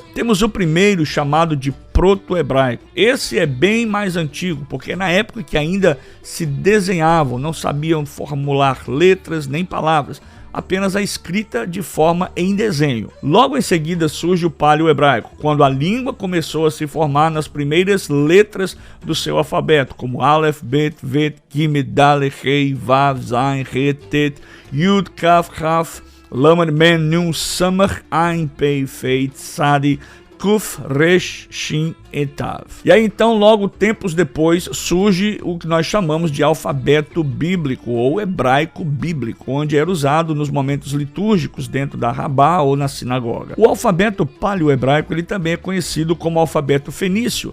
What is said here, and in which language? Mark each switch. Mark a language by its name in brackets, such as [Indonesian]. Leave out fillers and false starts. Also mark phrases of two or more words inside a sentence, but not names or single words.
[Portuguese] Temos o primeiro, chamado de proto-hebraico. Esse é bem mais antigo, porque na época que ainda se desenhavam, não sabiam formular letras nem palavras, apenas a escrita de forma em desenho. Logo em seguida surge o paleo-hebraico, quando a língua começou a se formar nas primeiras letras do seu alfabeto, como Aleph, Bet, Vet, Gimel, Dalet, Rei, Vav, Zain, Re, Tet, Yud, Kaf, Raf, Lamed, Men, Nun, Samach, Ain, Pei, Fei, Tzadi, Kuf, Resh, Shin e Tav. E aí então, logo tempos depois, surge o que nós chamamos de alfabeto bíblico ou hebraico bíblico, onde era usado nos momentos litúrgicos dentro da rabá ou na sinagoga. O alfabeto paleo-hebraico ele também é conhecido como alfabeto fenício.